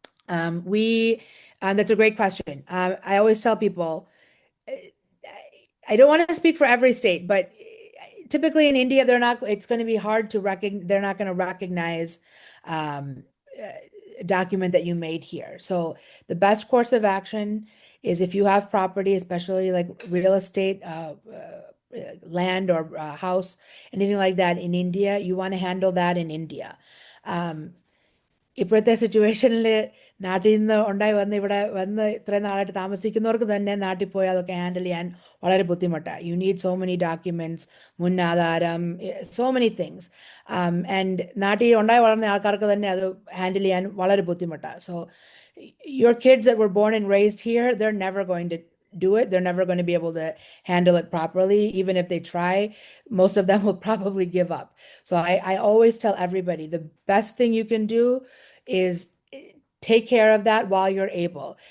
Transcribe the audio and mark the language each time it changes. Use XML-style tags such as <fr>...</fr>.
<en>That's a great question. I always tell people, I don't want to speak for every state, but typically in India, it's going to be hard to they're not going to recognize a document that you made here. So the best course of action is if you have property, especially like real estate, land or house, anything like that in India, you want to handle that in India.</en> <ml>ഇപ്പോഴത്തെ സിറ്റുവേഷനിൽ നാട്ടിൽ നിന്ന് ഉണ്ടായി വന്ന് ഇവിടെ വന്ന് ഇത്രയും നാളായിട്ട് താമസിക്കുന്നവർക്ക് തന്നെ നാട്ടിൽ പോയി അതൊക്കെ ഹാൻഡിൽ ചെയ്യാൻ വളരെ ബുദ്ധിമുട്ടാണ്.</ml> <en>you need so many documents,</en> <ml>മുൻ ആധാരം,</ml> <en>So many things.</en> <ml>ആൻഡ് നാട്ടിൽ ഉണ്ടായി വളർന്ന ആൾക്കാർക്ക് തന്നെ അത് ഹാൻഡിൽ ചെയ്യാൻ വളരെ ബുദ്ധിമുട്ടാണ്.</ml> <en>So your kids that were born and raised here, they're never going to do it. They're never going to be able to handle it properly. Even if they try, most of them will probably give up. So I always tell everybody the best thing you can do is take care of that while you're able.</en>